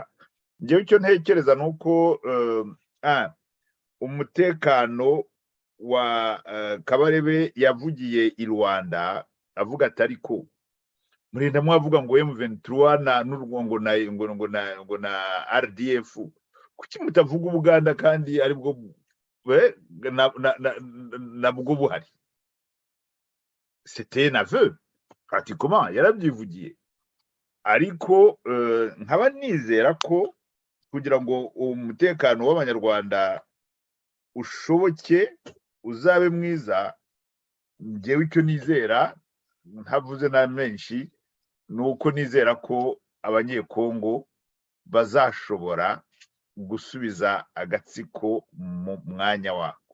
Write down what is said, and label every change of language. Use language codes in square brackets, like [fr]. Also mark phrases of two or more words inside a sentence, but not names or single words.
[rw] Ngewe icyo ntekereza nuko umutekano wa Kabarebe yavugiye i Rwanda avuga atari ko murinda mwavuga ngo M23 ngo na RDF, kuki mutavuga Uganda kandi ari bwo nabwo buhari? [fr] C'était un aveu pratiquement, [rw] yarabyivugiye. Ariko nkaba nizera ko kugira ngo umutekano w'abanyarwanda ushoboke uzabe mwiza, ngewe icyo nizera ntavuze na menshi, nuko nizera ko abanyekongo bazashobora gusubiza agatsiko mu mwanya wako.